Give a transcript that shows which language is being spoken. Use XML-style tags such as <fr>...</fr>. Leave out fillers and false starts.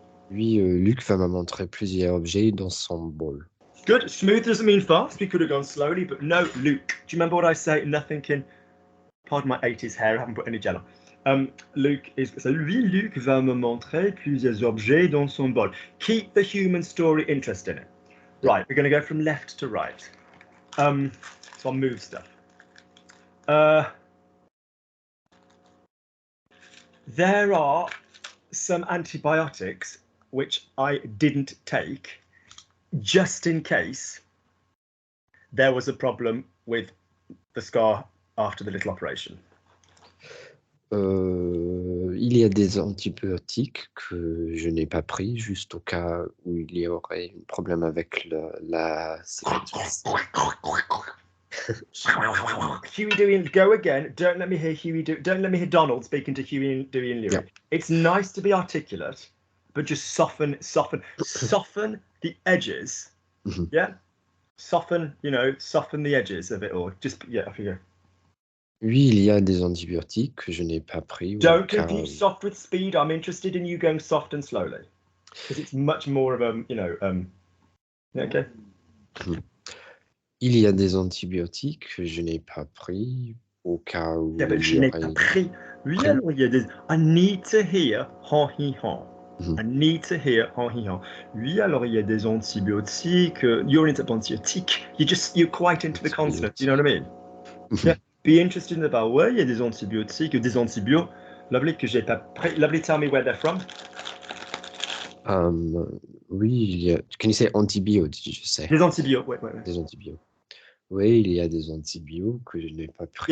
<fr>Lui, Luc va me montrer plusieurs objets dans son bol.</fr> <en>Good. Smooth doesn't mean fast. We could have gone slowly, but no, Luke. Do you remember what I say? Nothing can. Pardon my 80s hair. I haven't put any gel on. Luke is.</en> <fr>So lui, Luc va me montrer plusieurs objets dans son bol.</fr> <en>Keep the human story interest in it. Right. We're going to go from left to right. So I'll move stuff. There are some antibiotics which I didn't take just in case there was a problem with the scar after the little operation.</en> <fr>Il y a des antibiotiques que je n'ai pas pris juste au cas où il y aurait un problème avec la cicatrice.</fr> <en>Huey, Dewey, and go again. Don't let me hear Huey. Don't let me hear Donald speaking to Huey, Dewey, and Louie. Yeah. It's nice to be articulate, but just soften the edges. Mm-hmm. Yeah, soften the edges of it all. Just off you go.</en> <fr>Oui, il y a des antibiotiques que je n'ai pas pris.</fr> <en>Don't confuse soft with speed. I'm interested in you going soft and slowly because it's much more of a okay. Mm-hmm.</en> <fr>Il y a des antibiotiques que je n'ai pas pris au cas où.</fr> <en>Yeah, but</en> <fr>je n'ai pas pris. Oui, alors il y a des.</fr> <en>I need to hear ha hi ha. I need to hear ha hi ha.</en> <fr>Oui, alors il y a des antibiotiques.</fr> <en>You're into antibiotiques. You're quite into the consonant. You know what I mean? Yeah. Be interested in the vowel.</en> <fr>Ouais, il y a des antibiotiques, des antibiotiques. Lovely que j'ai pas pris.</fr> <en>Lovely, tell me where they're from.</en> <fr>Oui, il y a.</fr> <en>Can you say antibiotics? Did you say?</en> <fr>Des antibiotiques. Ouais. Des antibiotiques. Oui, il y a des antibiotiques que je n'ai pas pris.</fr>